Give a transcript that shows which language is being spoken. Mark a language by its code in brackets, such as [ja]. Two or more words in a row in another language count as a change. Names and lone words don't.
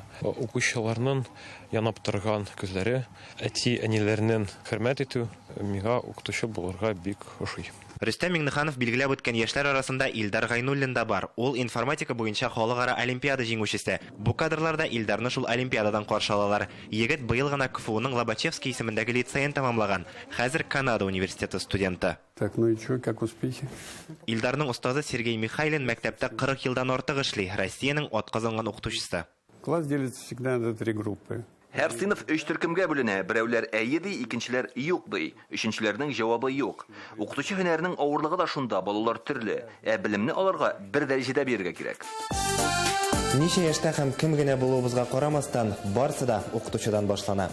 [tt] Укучыларның янап торган күзләре, әти-әниләрнең хөрмәт итү миңа укытучы булырга бик ошый. Рөстәм Миңнеханов билгеләп үткән яшьләр арасында Илдар Гайнуллин да бар. Ул информатика буенча халыкара олимпиада җиңүчесе. Бу кадрларда Илдарны шул олимпиададан каршы алалар. Егет быел гына КФУның Лобачевский исемендәге лицейын тәмамлаган. Хәзер Канада университеты студенты. [ru] Так, ну и что, как успехи? [tt] Илдарның устазы Сергей Михайлин мәктәптә 40 елдан артык эшли. Россиянең атказанган укытучысы. [ru] Класс делится всегда на 3 группы. [tt] Һәр сыйныф 3 төркемгә бүленә. Берәүләр әйе ди, икенчеләр юк ди. Өченчеләрнең җавабы юк. Укытучы һөнәренең авырлыгы да шунда, балалар төрле. Белемне аларга бер дәрәҗәдә бирергә кирәк. Ничә яшьтә һәм кем генә булуыбызга карамастан, барысы да укытучыдан башлана.